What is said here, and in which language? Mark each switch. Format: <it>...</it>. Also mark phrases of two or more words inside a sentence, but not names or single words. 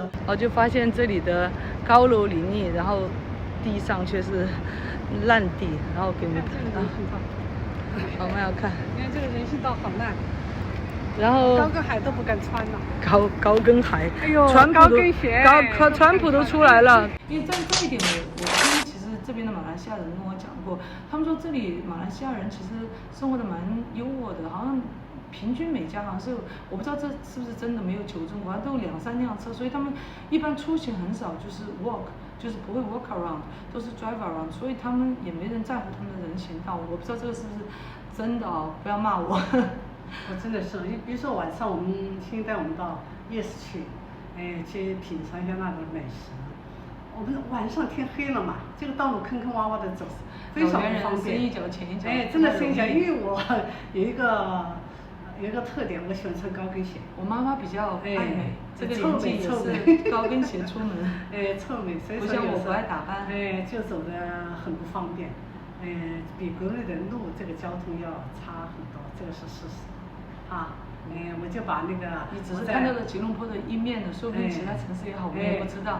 <zh>我就發現這裡的高樓林立，然後地上卻是爛地，然後給我們看。我們要看。你看這個人行道好爛，然後高跟鞋都不敢穿了。高跟鞋，哎呦，高跟鞋，川普都出來了。因為這一點我聽其實這邊的馬來西亞人跟我講過，他們說這裡馬來西亞人其實生活的蠻優渥的，好像。平均每家好像是，我不知道這是不是真的，沒有求證過，都有2-3輛車，所以他們一般出行很少，就是 walk，就是不會</zh> <en>walk around，</en> <zh>都是</zh> <en>drive around，</en> <zh>所以他們也沒人在乎他們的人行道。我不知道這個是不是真的哦，不要罵我。我真的是，比如說晚上我們先帶我們到夜市去，去品嘗一下那種美食。我們晚上天黑了嘛，這個道路坑坑洼洼的走，非常不方便。深一腳淺一腳。真的深一腳，因為我有一個特點，我喜歡穿高跟鞋。我媽媽比較愛美，這個年紀也是高跟鞋出門。臭美，所以說不像我不愛打扮。就走得很不方便。比國內的路這個交通要差很多，這個是事實。我就把那個。你只是看到了吉隆坡的一面的，說不定其他城市也好，我也不知道。</zh>